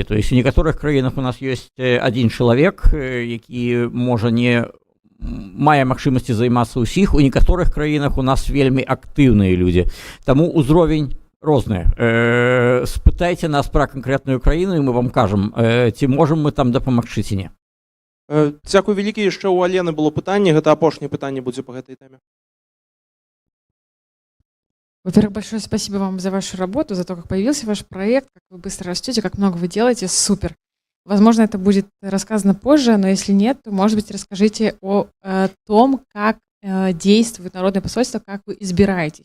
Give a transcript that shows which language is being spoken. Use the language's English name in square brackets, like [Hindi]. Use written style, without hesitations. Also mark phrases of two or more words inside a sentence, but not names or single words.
[Russian] То есть [Belarusian] у некаторых краінах у нас ёсць адзін чалавек, які можа не мае магчымасці займацца ўсіх. У некаторых краінах у нас вельмі актыўныя людзі. Таму ўзровень розны. Спытайце нас пра канкрэтную краіну, і мы вам кажам, ці можам мы там дапамагчы ці не. Дзякуй вялікі. Яшчэ ў Алены было пытанне. Гэта апошняе пытанне будзе по гэтай теме. [Russian] Во-первых, большое спасибо вам за вашу работу, за то, как появился ваш проект, как вы быстро растете, как много вы делаете. Супер. Возможно, это будет рассказано позже, но если нет, то, может быть, расскажите о том, как действует народное посольство, как вы избираетесь.